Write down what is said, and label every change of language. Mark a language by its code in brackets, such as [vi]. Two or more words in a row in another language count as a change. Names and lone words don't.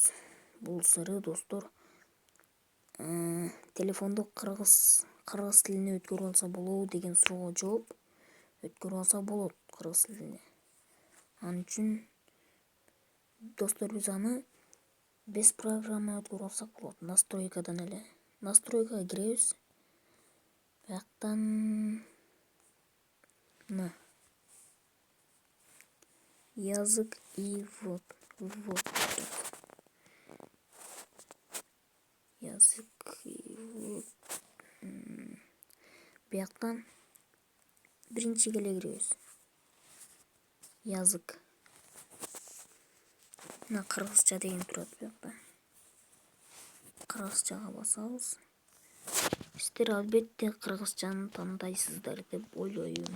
[ky] Бул сыры достор, телефонду кыргыз тилине өткөрүп алса болобу деген суроого жооп, өткөрүп алса болот кыргыз тилине. Ал үчүн достор, биз аны [ru] без программа [ky] өткөрүп алсак болот. Настройкадан эле. Настройкага киребиз. Бияктан [ru] язык и ввод. Язык и ввод. [ky] Бияктан биринчиге эле киребиз. [ru] Язык. [ky] Кыргызча деген турат биякта. Кыргызчага басабыз. Сиздер албетте кыргызчаны тандайсыздар деп ойлойм.